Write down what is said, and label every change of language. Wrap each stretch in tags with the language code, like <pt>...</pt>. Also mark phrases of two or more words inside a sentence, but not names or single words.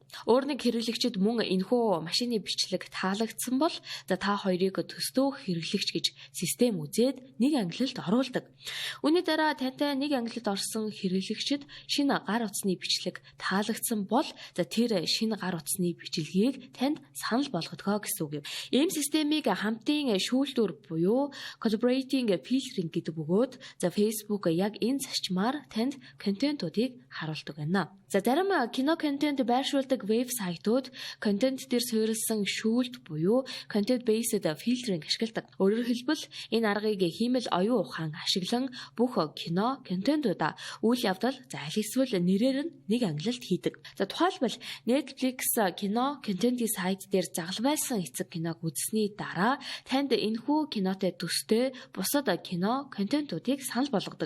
<mn>Өөр нэг хэрэглэгчид мөн энэхүү машины бичлэг таалагдсан бол та хоёрыг төстөө хэрэглэгч гэж систем үзээд нэг ангилалд оруулдаг. Үүний дараа тантай нэг ангилалд орсон хэрэглэгчид шинэ гар утасны бичлэг таалагдсан бол тэр шинэ гар утасны бичлэгийг танд санал болгодгоо гэсэн үг юм. Ийм системийг хамтын шүүлтүүр буюу</mn> <en>collaborating filtering</en> <mn>гэдэг бөгөөд Facebook яг энэ зарчмаар танд контентуудыг харуулдаг байна. Зарим кино контент байршуулдаг вебсайтууд контент дээр суурилсан шүүлт буюу</mn> <en>content based filtering</en> <mn>ашигладаг. Өөрөөр хэлбэл энэ аргыг хиймэл оюун ухаан ашиглан бүх кино контентуудаа үйл явдал эсвэл нэрээр нь нэг ангилалд хийдэг. Тухайлбал Netflix кино контентын сайт дээр загалмайлсан эцэг киног үзсний дараа танд энэхүү кинотой төстэй бусад кино контентуудыг санал болгодог.</mn>